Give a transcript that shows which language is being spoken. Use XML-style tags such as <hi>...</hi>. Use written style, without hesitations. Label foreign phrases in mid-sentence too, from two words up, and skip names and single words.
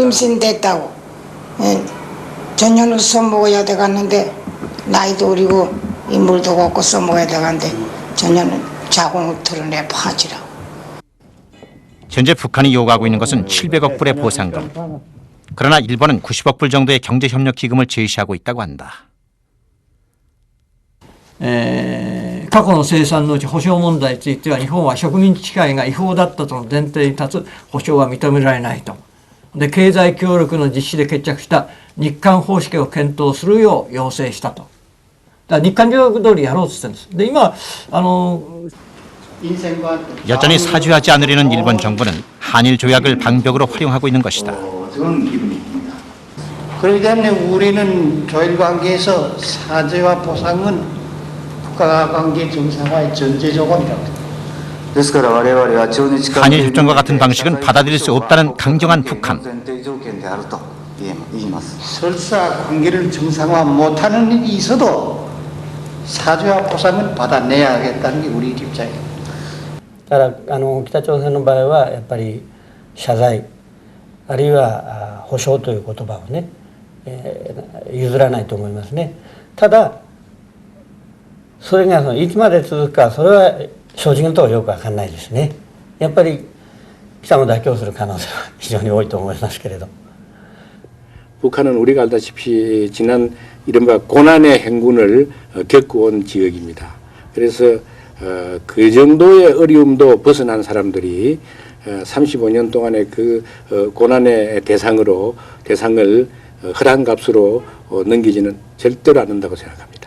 <ko>임신됐다고 전년을 써먹어야 돼갔는데 나이도 어리고 인물도 없고 써먹어야 돼갔는데 전년은 자궁을 털어내 파지라고. 현재 북한이 요구하고 있는 것은 700억 불의 보상금. 그러나 일본은 90억 불 정도의 경제협력 기금을 제시하고 있다고 한다.</ko> <ja>過去の生産のうち保障問題については日本は植民地支配が違法だったとの前提に立つ保障は認められないと。で経済協力の実施で決着した日韓方式を検討するよう要請したと。だから日韓条約通りやろうとしてるんです。で今</ja> <ko>여전히 사죄하지 않으려는 일본 정부는 한일 조약을 방벽으로 활용하고 있는 것이다. 그렇기 때문에 우리는 조일 관계에서 사죄와 보상은 국가 관계 정상화의 전제 조건이라고. 한일 협정과 같은 방식은 받아들일 수 없다는 강경한 북한. 설사 관계를 정상화 못하는 일이 있어도 사죄와 보상은 받아내야 하겠다는 게 우리 입장입니다.</ko> <ja>ただ北朝鮮の場合はやっぱり謝罪あるいは保証という言葉をね、譲らないと思いますね。ただそれがいつまで続くかそれは正直なところよく分かんないですね。やっぱり北も妥協する可能性は非常に多いと思いますけれど。</ja> <ko>북한은 우리가 알다시피 지난 이른바 고난의 행군을 겪어온 지역입니다. 그래서 그 정도의 어려움도 벗어난 사람들이 35년 동안의 그 고난의 대상을 헐한 값으로 넘기지는 절대로 않는다고 생각합니다.</ko>